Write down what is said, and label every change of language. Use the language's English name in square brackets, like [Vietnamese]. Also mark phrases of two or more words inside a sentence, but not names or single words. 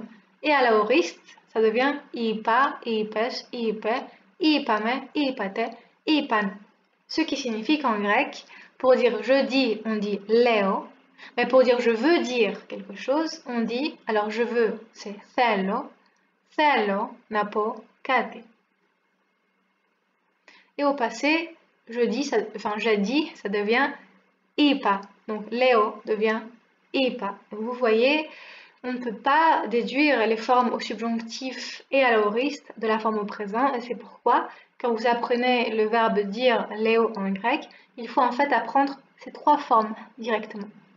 [French] Et à l'aoriste, ça devient [Greek] είπα, είπες, είπε, είπαμε, είπατε, είπαν. [French] Ce qui signifie qu'en grec, pour dire je dis, on dit leo. Mais pour dire je veux dire quelque chose, on dit, alors je veux, c'est [Greek] θέλω, θέλω να πω κάτι. [French] Et au passé, j'ai dit, ça devient είπα. Donc Léo devient είπα. Vous voyez, on ne peut pas déduire les formes au subjonctif et à l'aoriste de la forme au présent, et c'est pourquoi, quand vous apprenez le verbe dire Léo en grec, il faut en fait apprendre ces 3 formes directement.